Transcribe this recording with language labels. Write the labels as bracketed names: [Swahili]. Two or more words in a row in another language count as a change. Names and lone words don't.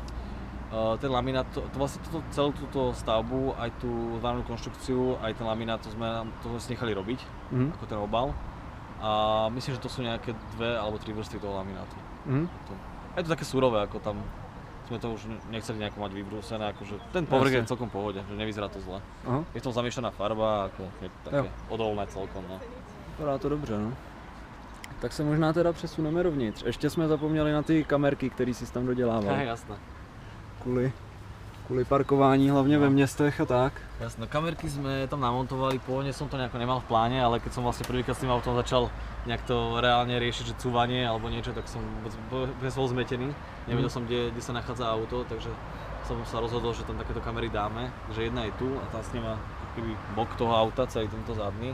[Slovak] Ten laminát, vlastne celú túto stavbu, aj tú várnu konštrukciu, aj ten laminát, to sme si nechali robiť, ako ten obal. A myslím, že to sú nejaké 2 alebo 3 vrstvy toho laminátu. Je to také surové, ako tam sme to už nechceli nejako mať vybrúsené, akože ten povrch je celkom v pohode, že nevyzerá to zle. Je to zamiešaná farba, ako je také odolné celkom, no. [Czech] Vypadá to dobře, no. Tak se možná teda přesuneme dovnitř. Ještě jsme zapomněli na ty kamerky, které si tam dodělával. [Slovak] Jasné. [Czech] Kvůli parkování, hlavně ve městech a tak. [Slovak] Jasné, kamerky sme tam namontovali, pôvodne som to nejako nemal v pláne, ale keď som vlastne prvýkrát s tým autom začal nejak to reálne riešiť, že cúvanie alebo niečo, tak som bol zmetený. Nevedel som, kde sa nachádza auto, takže som sa rozhodol, že tam takéto kamery dáme. Takže jedna je tu a tá sníma bok toho auta, celý tento zadný.